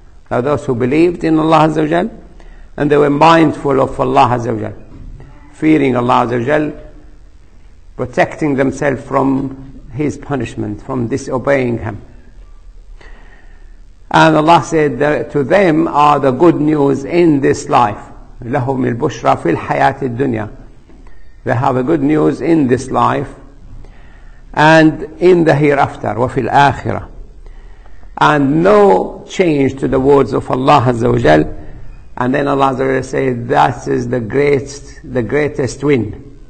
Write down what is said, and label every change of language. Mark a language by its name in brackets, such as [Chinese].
[English] Now those who believed in Allah Azza wa Jal and they were mindful of Allah Azza wa Jal, fearing Allah Azza wa Jal, protecting themselves from His punishment, from disobeying Him. And Allah said that to them are the good news in this life. [Arabic] لهم البشرى في الحياة الدنيا. [English] They have a good news in this life and in the hereafter, [Arabic] وفي الآخرة. [English] And no change to the words of Allah Azza wa Jal. And then Allah Azza wa Jal said, that is the greatest win.